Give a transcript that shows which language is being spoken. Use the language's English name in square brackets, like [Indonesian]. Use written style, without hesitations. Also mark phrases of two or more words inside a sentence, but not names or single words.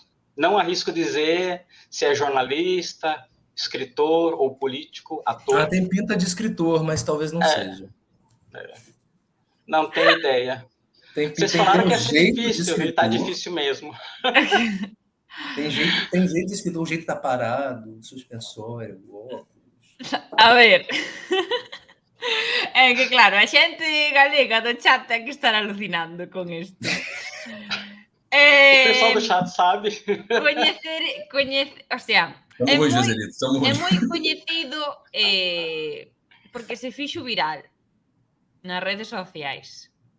[Portuguese] Não arrisco dizer se é jornalista, escritor ou político, ator. Ela tem pinta de escritor, mas talvez não seja. Não tenho ideia. Vocês falaram que ia ser difícil, e tá difícil mesmo. Tem jeito de escritor, o jeito tá parado, suspensório, óculos. [Galician] A ver. É que claro, a xente galega do chat ten que estar alucinando con isto. [Portuguese] O pessoal do chat sabe. [Spanish] O sea, [Galician] é moi coñecido porque se fixo viral nas redes sociais.